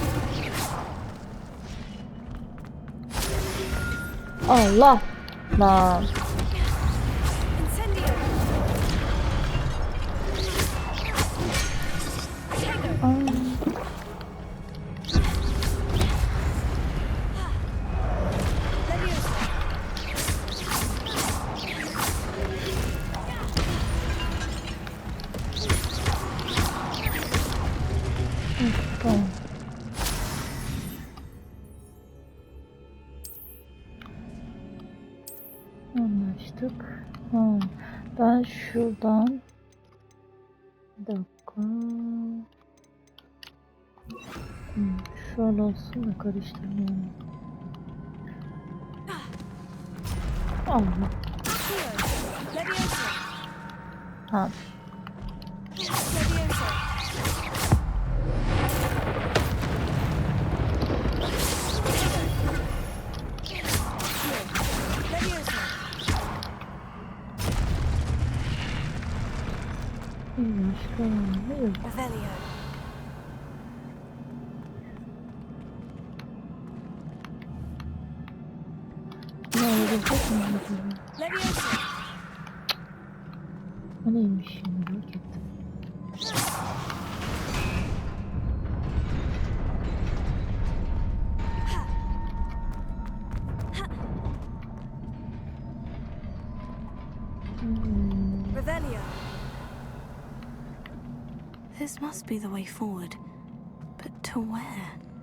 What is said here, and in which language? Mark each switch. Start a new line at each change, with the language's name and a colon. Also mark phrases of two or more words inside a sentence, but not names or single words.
Turkish: Allah lan. Incendio. Potato. Leviosa. Tamam. Anlaştık. Ben şuradan bir dakika. Şöyle olsun da karıştırmayalım. Allah. Leviosa. Ha. Leviosa. Leviosa. Başka ne yok. Revelio. Ne olabilecek mi acaba? Leviosa. O neymiş şimdi merak ettim. Revelio.
English: This must be the way forward. But to where?